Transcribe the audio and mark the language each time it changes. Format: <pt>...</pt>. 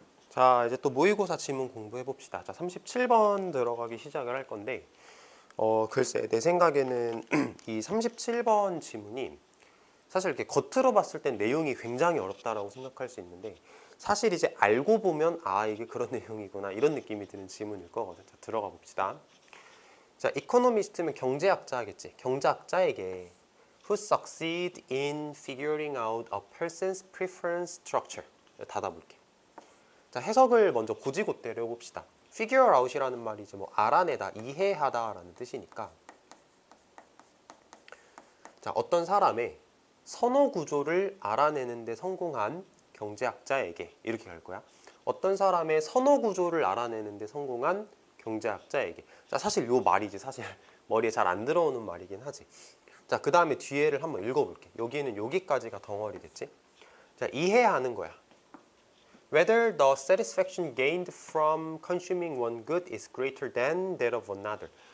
<ko>자, 이제 또 모의고사 지문 공부해 봅시다. 자, 37번 들어가기 시작을 할 건데, 글쎄, 내 생각에는 이 37번 지문이 사실 이렇게 겉으로 봤을 땐 내용이 굉장히 어렵다라고 생각할 수 있는데, 사실 이제 알고 보면, 아, 이게 그런 내용이구나, 이런 느낌이 드는 지문일 거거든. 자, 들어가 봅시다. 자, 이코노미스트면 경제학자겠지. 경제학자에게</ko> <en>who succeed in figuring out a person's preference structure.</en> <ko>닫아볼게. 자, 해석을 먼저 고지고대로 해봅시다. figure out이라는 말이 이제 뭐 알아내다, 이해하다라는 뜻이니까, 자, 어떤 사람의 선호 구조를 알아내는 데 성공한 경제학자에게 이렇게 갈 거야. 어떤 사람의 선호 구조를 알아내는 데 성공한 경제학자에게. 자, 사실 요 말이지 사실 머리에 잘 안 들어오는 말이긴 하지. 자, 그 다음에 뒤에를 한번 읽어볼게. 여기는 여기까지가 덩어리겠지. 자, 이해하는 거야.</ko> <en>Whether the satisfaction gained from consuming one good is greater than that of another.</en>